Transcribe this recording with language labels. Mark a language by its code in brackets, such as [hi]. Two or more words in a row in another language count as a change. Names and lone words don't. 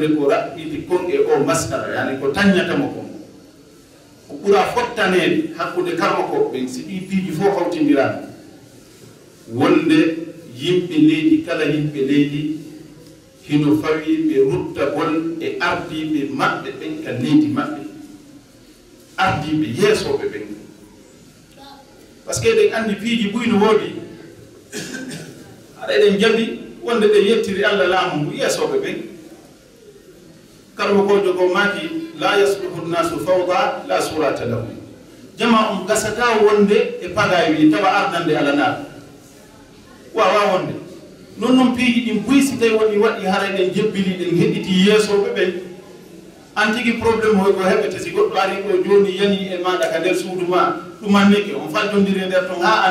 [ff] ko raɓɓiti kon e o masala yani ko taññatamo kon ko ɓura fottaneede hakkude karmakoɓe ɓen si ɗi piiji fof hawtindirama wonde yimɓe leydi kala yimɓe leydi hino fawi ɓe ruttagol e ardiɓe maɓɓe ɓen ka leydi maɓɓe ardiɓe yeesoɓe ɓen [fr] par ce que [ff] eɗen anndi piiji ɓuyno woodi aɗa eɗen jaɓi wonde ɓe yettiri Allah laamu ngu yeesoɓe ɓen karmo kojo ko maaki [ar] لا يصلح الناس فوضى لا سراة لهم [ff] jama gasata wonde e pagay wi tawa ardande alanaaɓe wawa wonde non noon piiji ɗin buy si tawi woni waɗi hara ɗen jebbili ɗen heɗɗiti yeesoɓe ɓen an tigi probléme hoy ko heɓete si goɗɗo ari ɗo joni yani e maɗa ka nder suudu ma ɗumannike on fajjodiri nder ton ha a